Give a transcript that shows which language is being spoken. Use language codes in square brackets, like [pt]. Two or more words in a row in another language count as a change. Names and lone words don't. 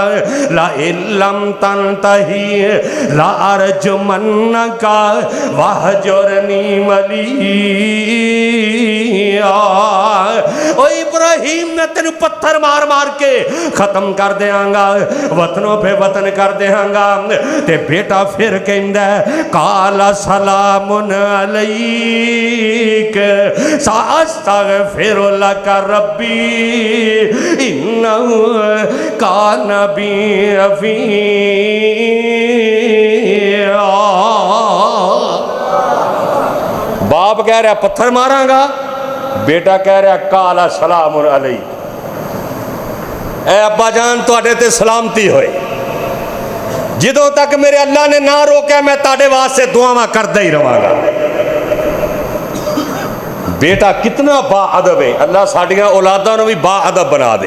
[ar] لا إلم تنته لأرجمنك واهجرني مليا. [pa] او ابراہیم میں تینوں پتھر مار مار کے ختم کر دینگا، وطنوں پے وطن کر دینگا. تے بیٹا فیر کہندا [ar] قال سلام عليك سأستغفر لك ربي إنه كان بي حفيا. [pa] باپ کہہ رہا پتھر مارانگا، بیٹا کہہ رہا [ar] قال سلام عليك. [pa] اے ابا جان تہاڈے تے سلامتی ہوئے، جدوں تک میرے اللہ نے نا روکا میں تاڑے واسطے دعاواں کردا ہی رواںگا. بیٹا کتنا باادب ہے، اللہ ساڈیاں اولاداں نوں بھی باادب بنا دے.